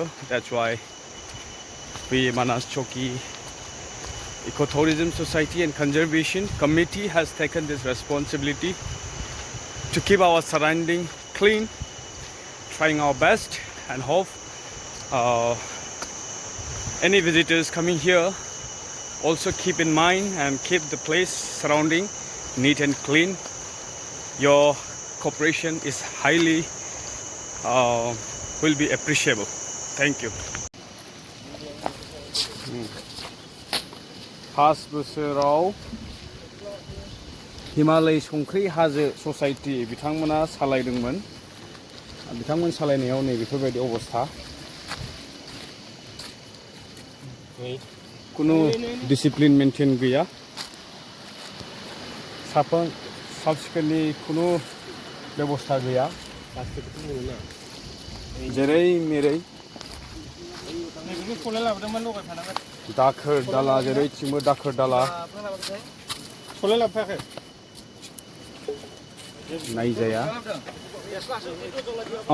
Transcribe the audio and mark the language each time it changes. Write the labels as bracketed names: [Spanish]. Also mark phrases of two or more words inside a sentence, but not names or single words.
[English] That's why we Manas Chowki Ecotourism Society and Conservation Committee has taken this responsibility to keep our surrounding clean, trying our best, and hope any visitors coming here also keep in mind and keep the place surrounding neat and clean. Your cooperation is highly will be appreciable. Thank you. [Bodo] 5 बोसोराव हिमालय संख्रि हाजो ससाइटि बिथांमोना सालायदोंमोन बिथांमोन सालायनायाव नै बेफोरबायदि अबस्था कुनु [English] discipline maintain [Bodo] गैया साफा साफ सिखोननि कुनु बेबस्था गैया जेरै मेरै दाखोर दाला जेरैथिंबो दाखोर दाला नायजाया